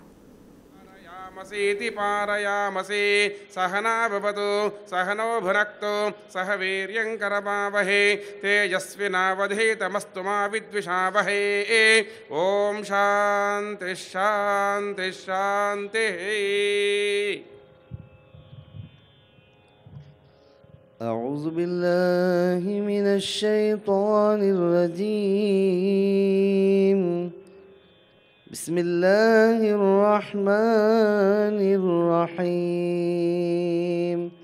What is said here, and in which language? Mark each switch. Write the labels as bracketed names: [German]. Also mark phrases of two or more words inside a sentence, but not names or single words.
[Sanskrit] మసీతి పారయామసి సహనా భవతు సహనో భునక్తు సహ వీర్యం కరమావహే తేజస్వినావధీతమస్తు మా విద్విషావహే. ఓం శాంతి శాంతి శాంతి. [Arabic] أعوذ بالله من الشيطان الرجيم. بسم الله الرحمن الرحيم.